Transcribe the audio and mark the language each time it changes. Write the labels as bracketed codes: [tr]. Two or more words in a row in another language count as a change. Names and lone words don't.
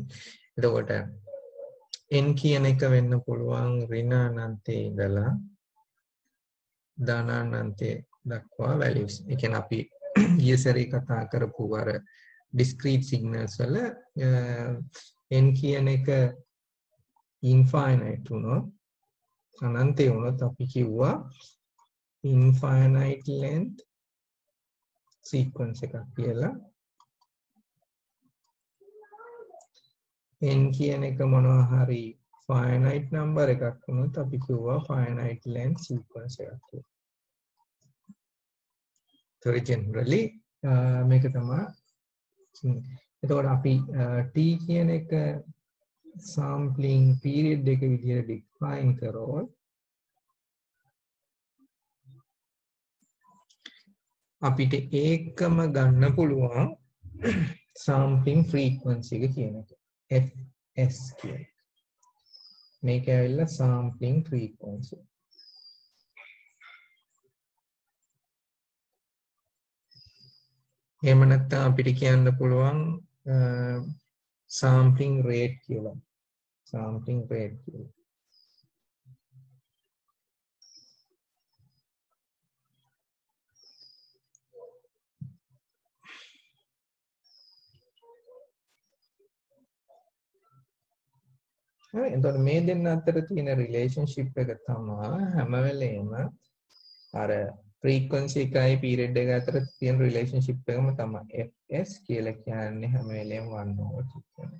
[si] එතකොට n කියන එක වෙන්න පුළුවන් ඍණ අනන්තයේ ඉඳලා ධන අනන්තයේ දක්වා values. ඒ කියන්නේ අපි ඊයසරේ කතා කරපු අර [en] discrete signals [si] වල n කියන එක infinite වුණොත් අනන්තය වුණොත් අපි කිව්වා [en] infinite length sequence [si] එකක් කියලා. n කියන එක මොනවා හරි [en] finite number [si] එකක් වුණොත් අපි කිව්වා [en] finite length sequence [si] එකක් කියලා. [en] So generally [si] මේක තමයි. එතකොට අපි t කියන එක [en] sampling period [si] එක විදිහට define කරොත් අපිට ඒකම ගන්න පුළුවන් [en] sampling frequency [si] එක කියන එක fs කියන එක. මේක ඇවිල්ලා [en] sampling frequency. [si] එහෙම නැත්නම් අපිට කියන්න පුළුවන් [en] sampling rate [si] කියලා. [en] sampling rate [si] කියලා. හරි. එතකොට මේ දෙන්න අතර තියෙන රිලේෂන්ෂිප් එක තමයි හැම වෙලේම අර frequency එකයි period එක අතර තියෙන රිලේෂන්ෂිප් එකම තමයි fs කියලා කියන්නේ හැම වෙලේම 1/2 වෙනවා.